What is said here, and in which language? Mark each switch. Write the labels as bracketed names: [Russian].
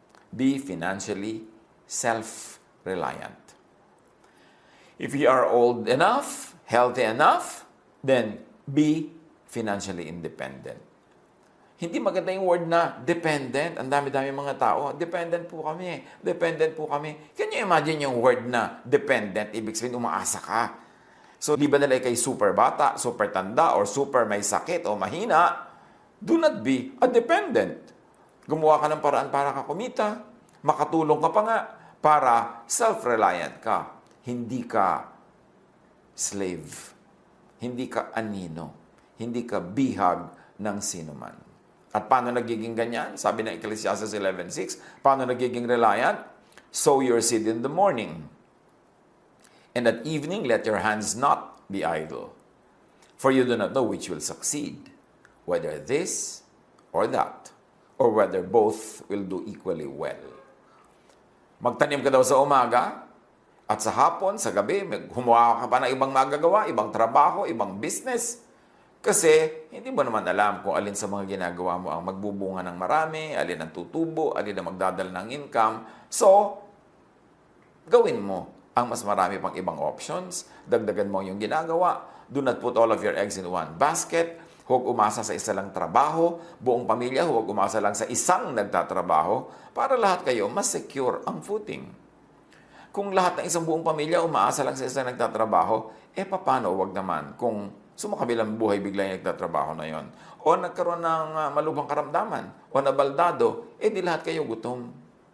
[English] Be financially self-reliant. If you are old enough, healthy enough, then be financially independent. [Filipino] Hindi maganda yung word na dependent. Ang dami-dami mga tao, dependent po kami. Dependent po kami. [English] Can you imagine [Filipino] yung word na dependent? Ibig sabihin, umaasa ka. So, di ba nila kay super bata, super tanda, or super may sakit o mahina? [English] Do not be a dependent. [Filipino] Gumawa ka ng paraan para ka kumita. Makatulong ka pa nga para self-reliant ka. Hindi ka slave. Hindi ka anino. Hindi ka bihag ng sinuman. At paano nagiging ganyan? Sabi ng Ecclesiastes 11:6, paano nagiging reliant? [English] Sow your seed in the morning. And at evening, let your hands not be idle. For you do not know which will succeed, whether this or that, or whether both will do equally well. [Filipino] Magtanim ka daw sa umaga, at sa hapon, sa gabi, humawa ka pa ng ibang magagawa, ibang trabaho, ibang business. Kasi hindi mo naman alam kung alin sa mga ginagawa mo ang magbubunga ng marami, alin ang tutubo, alin ang magdadala ng income. So, gawin mo ang mas marami pang ibang options. Dagdagan mo yung ginagawa. [English] Do not put all of your eggs in one basket. [Filipino] Huwag umasa sa isa lang trabaho. Buong pamilya, huwag umasa lang sa isang nagtatrabaho para lahat kayo mas secure ang footing. Kung lahat ng isang buong pamilya umaasa lang sa isang nagtatrabaho, paano huwag naman kung sumakabilang buhay bigla yung nagtatrabaho na yon? O nagkaroon ng malubhang karamdaman, o nabaldado, di lahat kayo gutom.